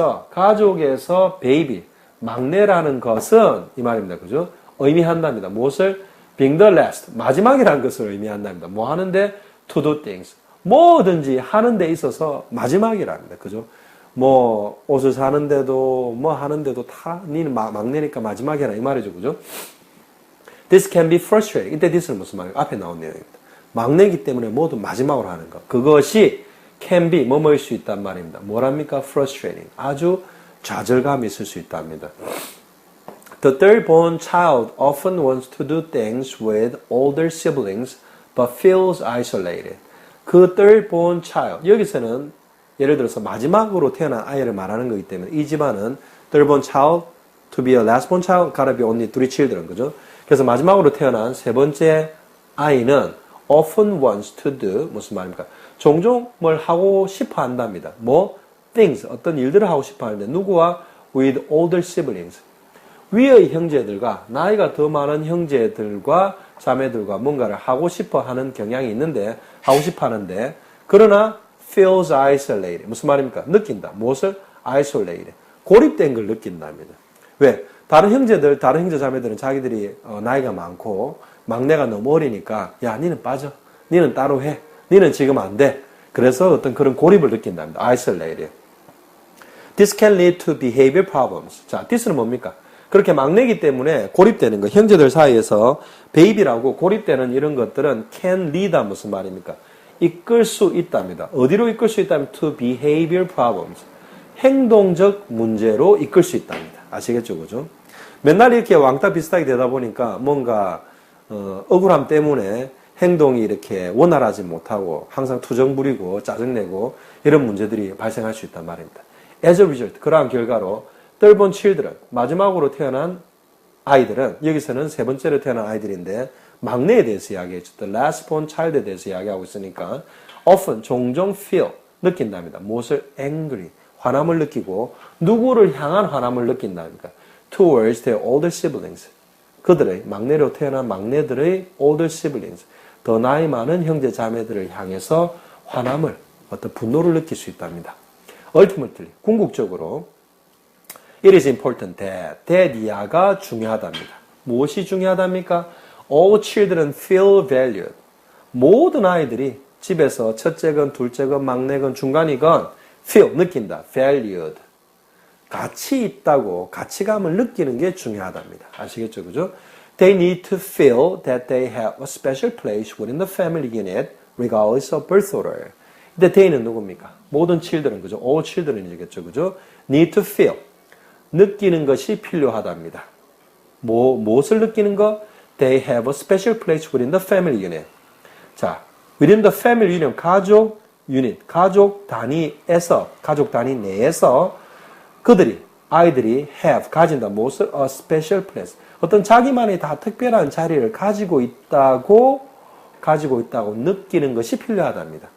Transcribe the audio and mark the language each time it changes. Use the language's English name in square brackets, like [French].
[Korean] 가족에서 베이비, 막내라는 것은 이 말입니다. 그죠? 의미한답니다. 무엇을? [English] being the last, [Korean] 마지막이라는 것을 의미한답니다. 뭐 하는데? [English] to do things. [Korean] 뭐든지 하는 데 있어서 마지막이랍니다. 그죠? 뭐 옷을 사는데도 뭐 하는데도 다 니는 막내니까 마지막이라 이 말이죠. 그죠? [English] This can be frustrating. [Korean] 이때 this는 무슨 말이에요? 앞에 나온 내용입니다. 막내이기 때문에 모두 마지막으로 하는 것. 그것이 can be 뭐뭐일 수 있단 말입니다. 뭐랍니까? frustrating. 아주 좌절감이 있을 수 있답니다. [English] The third born child often wants to do things with older siblings but feels isolated. 그 third born child, [Korean] 여기서는 예를 들어서 마지막으로 태어난 아이를 말하는 거기 때문에 이 집안은 [English] third born child to be a last born child gotta be only three children. [Korean] 그죠? 그래서 마지막으로 태어난 세 번째 아이는 [English] often wants to do [Korean] 무슨 말입니까? 종종 뭘 하고 싶어 한답니다. 뭐? things, 어떤 일들을 하고 싶어 하는데 누구와? [English] with older siblings. [Korean] 위의 형제들과 나이가 더 많은 형제들과 자매들과 뭔가를 하고 싶어 하는 경향이 있는데 하고 싶어 하는데 그러나 [English] feels isolated. [Korean] 무슨 말입니까? 느낀다. 무엇을? isolated. 고립된 걸 느낀답니다. 왜? 다른 형제 자매들은 자기들이 나이가 많고 막내가 너무 어리니까 야, 니는 빠져. 니는 따로 해. 니는 지금 안 돼. 그래서 어떤 그런 고립을 느낀답니다. [English] isolated. This can lead to behavior problems. [Korean] 자, this는 뭡니까? 그렇게 막내기 때문에 고립되는 거. 형제들 사이에서 베이비라고 고립되는 이런 것들은 can lead 무슨 말입니까? 이끌 수 있답니다. 어디로 이끌 수 있다면 [English] to behavior problems. [Korean] 행동적 문제로 이끌 수 있답니다. 아시겠죠? 그죠? 맨날 이렇게 왕따 비슷하게 되다 보니까 뭔가 억울함 때문에 행동이 이렇게 원활하지 못하고 항상 투정 부리고 짜증내고 이런 문제들이 발생할 수 있단 말입니다. As a result, 그러한 결과로 [English] third born children, [Korean] 마지막으로 태어난 아이들은 여기서는 세 번째로 태어난 아이들인데 막내에 대해서 이야기했죠. [English] The last born child에 [Korean] 대해서 이야기하고 있으니까 often, 종종 feel, 느낀답니다. 무엇을? [English] angry, [Korean] 화남을 느끼고 누구를 향한 화남을 느낀답니까? [English] towards their older siblings. [Korean] 그들의 막내로 태어난 막내들의 older siblings. 더 나이 많은 형제 자매들을 향해서 화남을 어떤 분노를 느낄 수 있답니다. Ultimately, 궁극적으로 [English] it is important that [Korean] 이하가 중요하답니다. 무엇이 중요하답니까? [English] All children feel valued. [Korean] 모든 아이들이 집에서 첫째건 둘째건 막내건 중간이건 feel, 느낀다. valued. 가치 있다고 가치감을 느끼는 게 중요하답니다. 아시겠죠? 그죠? [English] They need to feel that they have a special place within the family unit regardless of birth order. [Korean] 근데 they는 누굽니까? 모든 children, 그죠? all children이겠죠? 그죠? [English] need to feel. [Korean] 느끼는 것이 필요하답니다. 무엇을 느끼는 거? [English] They have a special place within the family unit. [Korean] 자, within the family unit, 가족 유닛, 가족 단위에서, 가족 단위 내에서 그들이, 아이들이 have, 가진다. 무엇을? [English] A special place. [Korean] 어떤 자기만의 다 특별한 자리를 가지고 있다고 느끼는 것이 필요하답니다.